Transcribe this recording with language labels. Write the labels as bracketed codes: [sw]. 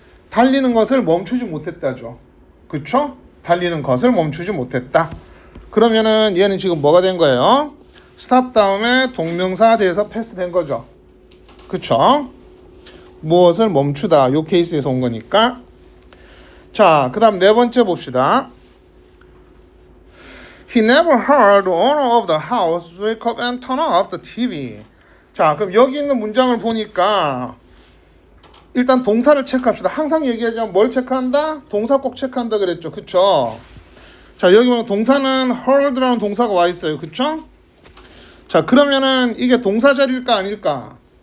[ko] 달리는 것을 멈추지 못했다죠. 그쵸? 달리는 것을 멈추지 못했다. 그러면은 얘는 지금 뭐가 된 거예요? stop 다음에 동명사 대에서 패스 된 거죠. 그쵸? 무엇을 멈추다. 요 케이스에서 온 거니까. 자, 그 다음 네 번째 봅시다. [en] He never heard the owner of the house wake up and turn off the TV. [ko] 자, 그럼 여기 있는 문장을 보니까 일단 동사를 체크합시다. 항상 얘기하자면 뭘 체크한다? 동사 꼭 체크한다 그랬죠. 그쵸? 자, 여기 보면 동사는 heard라는 동사가 와 있어요. 그쵸? 자, 그러면은 이게 동사 자리일까 아닐까?